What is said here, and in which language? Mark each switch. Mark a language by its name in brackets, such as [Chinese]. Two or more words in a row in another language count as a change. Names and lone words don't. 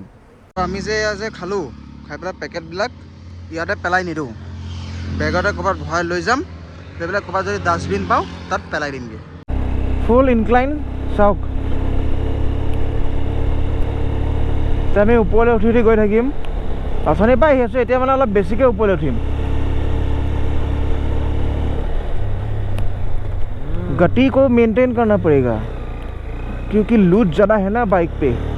[Assamese] আমি যে খালোঁ, খাই পেলাই পেকেটবিলাক ইয়াতে পেলাই নিদিওঁ, বেগতে ক'ৰবাত ভৰাই লৈ যাম। সেইবিলাক ক'ৰবাত যদি ডাষ্টবিন পাওঁ তাত পেলাই দিমগৈ। [English] full incline [Assamese] চাওক, এতিয়া আমি ওপৰলৈ উঠি উঠি গৈ থাকিম। অথনিৰ পৰা আহি আছোঁ, এতিয়া মানে অলপ বেছিকৈ ওপৰলৈ উঠিম। [Hindi] गति को मेंटेन करना पड़ेगा क्योंकि लूज ज़्यादा है ना बाइक पे।